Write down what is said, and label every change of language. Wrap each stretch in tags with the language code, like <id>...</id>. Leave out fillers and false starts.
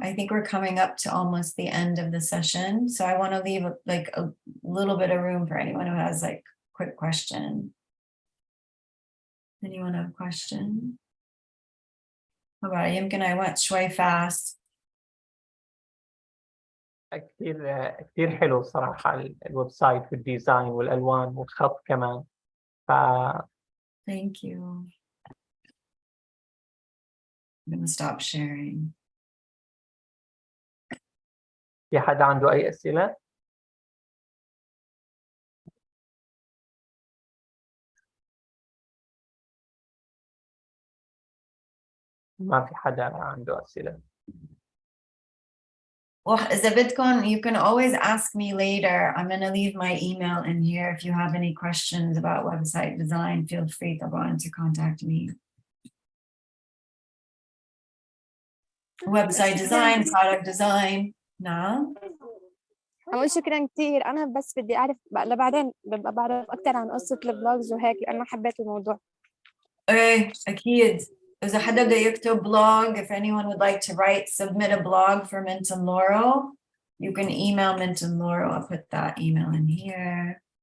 <en>I think we're coming up to almost the end of the session, so I want to leave like a little bit of room for anyone who has like quick question. Anyone have a question? How about</en> <ar>يمكن</ar> <en>I went</en> <ar>شوي</ar> <en>fast.</en> <ar>كثير حلو صراحة الويب سايت والديزاين والألوان والخط كمان.</ar> <en>Thank you. I'm going to stop sharing.</en> <ar>في حدا عنده أي أسئلة؟ ما في حدا عنده أسئلة.</ar> <en>Well,</en> <ar>إذا بدكم,</ar> <en>you can always ask me later. I'm going to leave my email in here. If you have any questions about website design, feel free to contact me. Website design, product design.</en> <ar>نعم. أول شكرا كتير. أنا بس بدي أعرف لبعدين ببقى بعرف أكتر عن قصة البلوجز وهيك لأنه حبيت الموضوع. إيه أكيد. إذا حدا بده يكتب</ar> <en>blog, if anyone would like to submit a blog for Mint and Laurel, you can email Mint and Laurel. I'll put that email in here.</en>